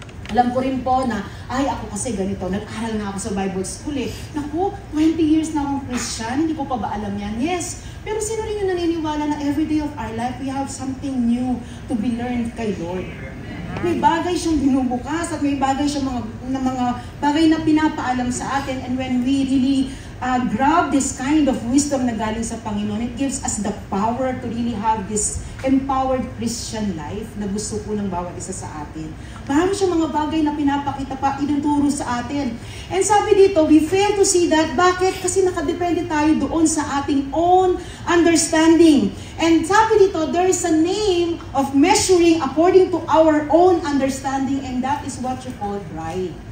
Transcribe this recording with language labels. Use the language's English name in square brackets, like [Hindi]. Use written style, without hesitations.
[Filipino] Alam ko rin po na, ay ako kasi ganito, nag-aral na ako sa Bible School Naku, 20 years na akong Christian, hindi ko pa ba alam yan? [English] Yes. [Filipino] Pero sino rin yung naniniwala na [English] every day of our life, we have something new to be learned kay Lord? [Filipino] May bagay siyang binubukas at may bagay siyang mga bagay na pinapaalam sa atin. [English] And when we really grab this kind of wisdom [Filipino] na galing sa Panginoon, [English] it gives us the power to really have this empowered Christian life [Filipino] na gusto po ng bawat isa sa atin. Marami siyang mga bagay na pinapakita pa, inuturo sa atin. And sabi dito, [English] we fail to see that. [Filipino] Bakit? Kasi nakadepende tayo doon sa ating [English] own understanding. And [Filipino] sabi dito, [English] there is a name of measuring according to our own understanding, and that is what you call pride.